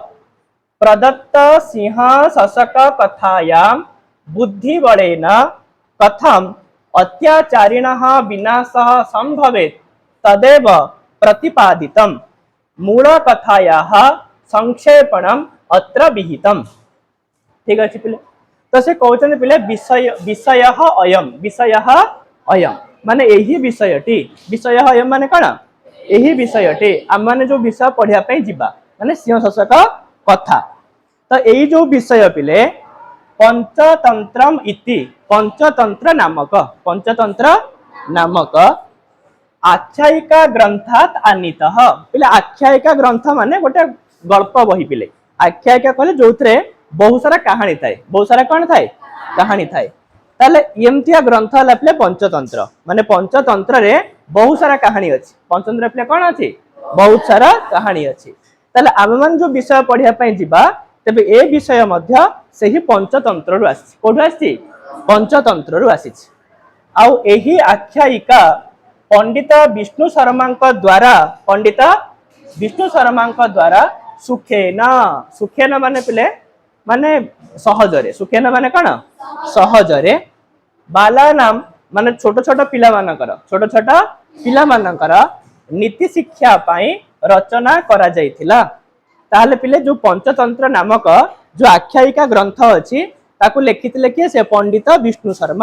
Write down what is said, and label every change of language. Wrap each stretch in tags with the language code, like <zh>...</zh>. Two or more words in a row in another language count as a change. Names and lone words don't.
<sa>प्रदत्त सिंह शशक कथायां बुद्धिबलेन कथम अत्याचारिणः विनाशः संभवेत् तदेव प्रतिपादितम्। मूल कथायाः संक्षेपणम् अत्र विहितम्।</sa> <or>ଠିକ ଅଛି ପିଲେ। ତ ସେ କହୁଛନ୍ତି ପିଲେ</or> <sa>विषयः अयम्, विषयः अयम्</sa> <or>ମାନେ ଏହି ବିଷୟଟି।</or> <sa>विषयः अयम्</sa> <or>ମାନେ କଣ ଏହି ବିଷୟଟି। ଆମେ ମାନେ ଯୋ ବିଷୟ ପଢ଼ିବା ପାଇଁ ଯିବା ମାନେ ସିଂହ ଶଶକ କଥା। ତ ଏହି ଯୋ ବିଷୟ ପିଲେ</or> <sa>पंचतंत्रम इति, पंचतंत्र नामक, पंचतंत्र नामक आख्यायिका ग्रंथात् आनीतः।</sa> <or>ପିଲେ ଆଖ୍ୟାୟିକା ଗ୍ରନ୍ଥ ମାନେ ଗୋଟେ ଗଳ୍ପ ବହି ପିଲେ। ଆଖ୍ୟାୟିକା କହିଲେ ଯେଉଁଥିରେ ବହୁତ ସାରା କାହାଣୀ ଥାଏ, ବହୁତ ସାରା କଣ ଥାଏ କାହାଣୀ ଥାଏ। ତାହାଲେ ଏମିତିଆ ଗ୍ରନ୍ଥ ହେଲା ପିଲେ ପଞ୍ଚତନ୍ତ୍ର। ମାନେ ପଞ୍ଚତନ୍ତ୍ର ରେ ବହୁତ ସାରା କାହାଣୀ ଅଛି। ପଞ୍ଚତନ୍ତ୍ର ପିଲେ କଣ ଅଛି ବହୁତ ସାରା କାହାଣୀ ଅଛି। ତାହାଲେ ଆମେ ମାନେ ଯୋ ବିଷୟ ପଢ଼ିବା ପାଇଁ ଯିବା ତେବେ ଏ ବିଷୟ ମଧ୍ୟ ସେହି ପଞ୍ଚତନ୍ତ୍ର ରୁ ଆସିଛି। କେଉଁଠୁ ଆସିଛି ପଞ୍ଚତନ୍ତ୍ର ରୁ ଆସିଛି। ଆଉ ଏହି ଆଖ୍ୟାୟିକା ପଣ୍ଡିତ ବିଷ୍ଣୁ ଶର୍ମାଙ୍କ ଦ୍ୱାରା, ପଣ୍ଡିତ ବିଷ୍ଣୁ ଶର୍ମାଙ୍କ ଦ୍ୱାରା ସୁଖେନ, ସୁଖେନ ମାନେ ପିଲେ ମାନେ ସହଜରେ, ସୁଖେନ ମାନେ କଣ ସହଜରେ ବାଲାନାମ ମାନେ ଛୋଟ ଛୋଟ ପିଲା ମାନଙ୍କର, ଛୋଟ ଛୋଟ ପିଲା ମାନଙ୍କର ନୀତି ଶିକ୍ଷା ପାଇଁ ରଚନା କରାଯାଇଥିଲା। ତାହାଲେ ପିଲେ ଯୋ ପଞ୍ଚତନ୍ତ୍ର ନାମକ ଯୋ ଆଖ୍ୟାୟିକା ଗ୍ରନ୍ଥ ଅଛି ତାକୁ ଲେଖିଥିଲେ କି ସେ ପଣ୍ଡିତ ବିଷ୍ଣୁ ଶର୍ମା।</or>